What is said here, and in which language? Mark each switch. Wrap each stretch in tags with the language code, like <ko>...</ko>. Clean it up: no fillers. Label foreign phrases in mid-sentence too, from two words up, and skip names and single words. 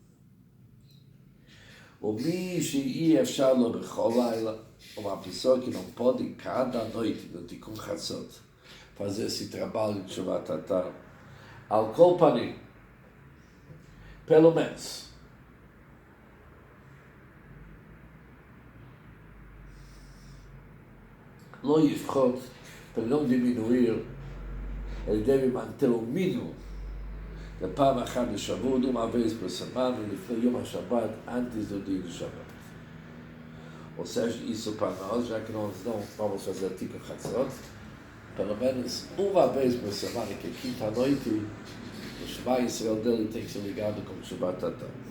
<he>ומי שאי אפשר לו בכל לילה,</he> <pt>uma pessoa que não pode cada noite do</pt> <he>תיקון חצות</he> <pt>fazer esse trabalho de</pt> <he>תשובת תתאה, על כל פנים,</he> <pt>pelo menos</pt> <he>לא יפחות,</he> <pt>para não diminuir, ele deve manter o mínimo de</pt> <he>פעם אחת בשבוע,</he> <pt>uma vez por semana,</pt> <he>לפני יום השבת,</he> <pt>antes do dia do Shabbat. Ou seja, isso para nós, já que nós não vamos fazer</pt> <he>תיקון חצות,</he> <pt>pelo menos uma vez por semana, que é quinta-noite, o</pt> <he>שמע ישראל</he> <pt>dele tem que ser ligado com o</pt> <he>תשובת תתאה.</he>